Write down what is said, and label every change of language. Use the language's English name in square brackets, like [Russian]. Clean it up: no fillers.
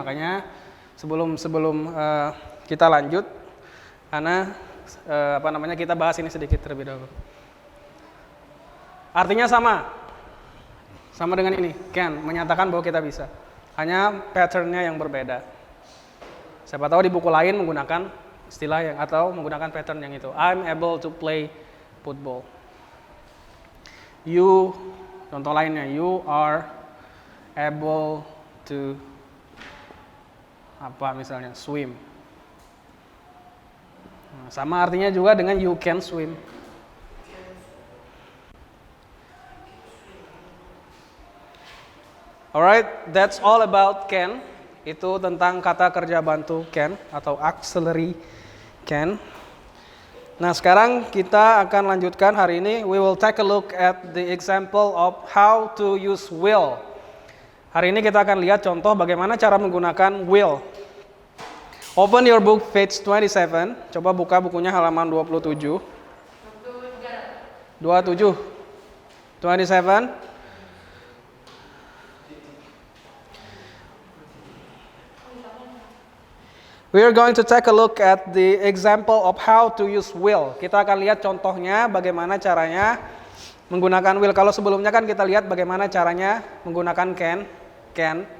[Indonesian] Makanya sebelum kita lanjut, karena kita bahas ini sedikit terlebih dahulu. Artinya sama dengan ini. Can menyatakan bahwa kita bisa. Hanya patternnya yang berbeda. Siapa tahu di buku lain menggunakan istilah yang atau menggunakan pattern yang itu. [English] I'm able to play football. You, [Indonesian] contoh lainnya, [English] you are able to [Indonesian] misalnya [English] swim. [Indonesian] Nah, sama artinya juga dengan [English] you can swim. Alright, that's all about can. [Indonesian] Itu tentang kata kerja bantu can atau auxiliary can. Nah, sekarang kita akan lanjutkan hari ini. [English] We will take a look at the example of how to use will. [Indonesian] Hari ini kita akan lihat contoh bagaimana cara menggunakan will. [English] Open your book page 27. [Indonesian] Coba buka bukunya halaman 27. [English] 27. We are going to take a look at the example of how to use will. [Indonesian] Kita akan lihat contohnya bagaimana caranya menggunakan will. Kalau sebelumnya kan kita lihat bagaimana caranya menggunakan can.